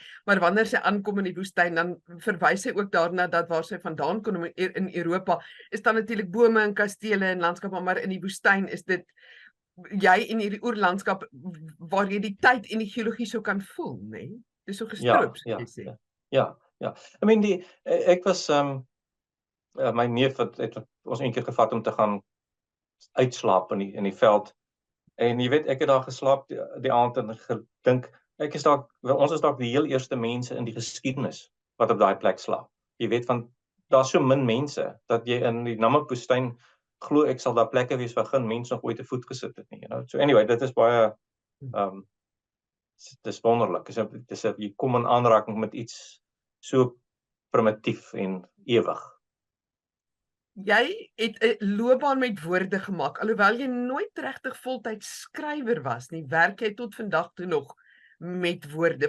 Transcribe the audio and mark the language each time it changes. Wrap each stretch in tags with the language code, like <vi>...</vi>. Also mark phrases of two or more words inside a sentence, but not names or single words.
<af>Maar wanneer sy aankom in die woestyn, dan verwys sy ook daarna dat waar sy vandaan kom in Europa, is dan natuurlik bome en kastele en landskappe, maar in die woestyn is dit jy in hierdie oerlandskap waar jy die tyd en die geologie so kan voel, né? Nee? Dis so gestroop, soos jy sê. Ja.</af> <en>I mean</en> <af>ek was my neef het ons eendag gevat om te gaan uitslaap in die veld. En jy weet, ek het daar geslaap die aand en gedink, ons is dalk die heel eerste mense in die geskiedenis wat op daai plek slaap. Jy weet, want daar's so min mense dat jy in die Namib-woestyn glo ek sal daar plekke wees waar geen mens nog ooit 'n voet gesit het nie,</af> <en>you know. So anyway,</en> <af>dit is baie dis wonderlik. Dis jy kom in aanraking met iets so primitief en ewig. Jy het 'n loopbaan met woorde gemaak, alhoewel jy nooit regtig voltyds skrywer was nie, werk jy tot vandag toe nog met woorde.</af>